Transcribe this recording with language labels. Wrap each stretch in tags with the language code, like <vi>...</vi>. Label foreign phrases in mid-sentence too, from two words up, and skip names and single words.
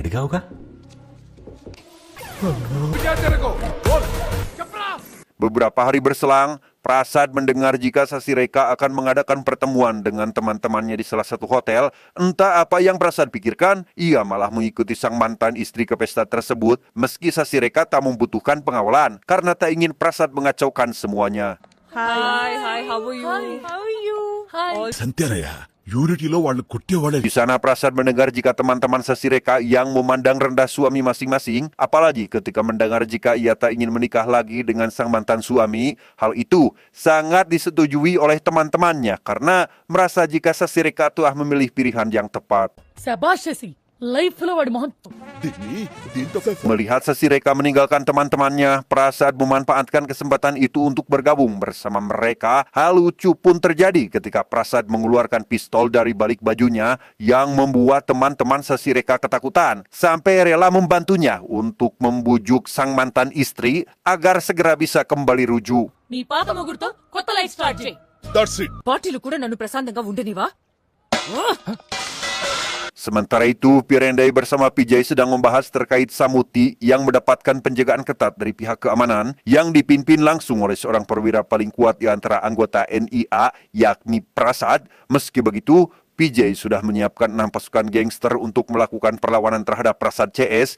<id>Beberapa hari berselang, Prasad mendengar jika Sasireka akan mengadakan pertemuan dengan teman-temannya di salah satu hotel. Entah apa yang Prasad pikirkan, ia malah mengikuti sang mantan istri ke pesta tersebut, meski Sasireka tak membutuhkan pengawalan, karena tak ingin Prasad mengacaukan semuanya.</id> <en>Hi, how are you?</en> <te>Santiaraya, యూనిటీలో వాళ్ళు కొట్టేవాళ్ళే.</te> <id>Di sana Prasad mendengar jika teman-teman Sasireka yang memandang rendah suami masing-masing, apalagi ketika mendengar jika ia tak ingin menikah lagi dengan sang mantan suami. Hal itu sangat disetujui oleh teman-temannya karena merasa jika Sasireka telah memilih pilihan yang tepat.</id> <te>శబాష్ చేసి లైఫ్ లో వాడి మొహం దీంతో</te> <id>Melihat Sasireka meninggalkan teman-temannya, Prasad memanfaatkan kesempatan itu untuk bergabung bersama mereka. Hal lucu pun terjadi ketika Prasad mengeluarkan pistol dari balik bajunya yang membuat teman-teman Sasireka ketakutan, sampai rela membantunya untuk membujuk sang mantan istri agar segera bisa kembali rujuk.</id> <te>నీ పాత మొగుడుతో కొత్త</te> <en>life start</en> <te>చేయి.</te> <en>that's it.</en> <te>పార్టీలు కూడా నన్ను ప్రశాంతంగా ఉండనివా?</te> <id>Sementara itu, Pirendey bersama PJ sedang membahas terkait Samuti yang mendapatkan penjagaan ketat dari pihak keamanan yang dipimpin langsung oleh seorang perwira paling kuat di antara anggota NIA, yakni Prasad. Meski begitu, PJ sudah menyiapkan 6 pasukan gangster untuk melakukan perlawanan terhadap Prasad CS.</id>